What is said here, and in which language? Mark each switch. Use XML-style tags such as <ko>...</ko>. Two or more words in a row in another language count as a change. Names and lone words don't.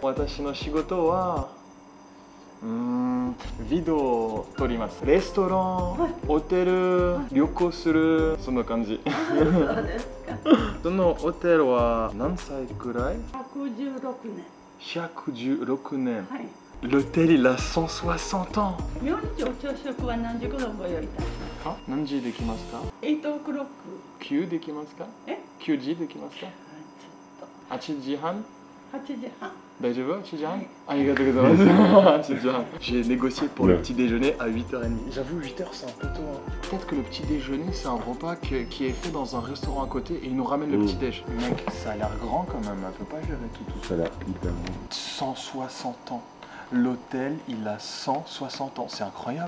<ja>私の仕事はビデオを撮ります。レストラン、ホテル、旅行する、そんな感じ。そうですか。そのホテルは何歳くらい？116年。116年。はい。</ja> <fr>L'hôtel il a 160 ans.</fr> <ja>明日お朝食は何時頃ご用意いたしますか？何時できますか？8 o'clock。9できますか？9時できますか？8時半 8時半。大丈夫 8時半</ja> <fr>J'ai négocié pour le petit déjeuner à 8h30. J'avoue, 8h c'est un peu tôt. Peut-être que le petit déjeuner c'est un repas qui est fait dans un restaurant à côté et il nous ramène le petit déj. Mec, ça a l'air grand quand même, elle peut pas gérer tout. Ça a l'air hyper grand. 160 ans. L'hôtel, il a 160 ans. C'est incroyable.</fr>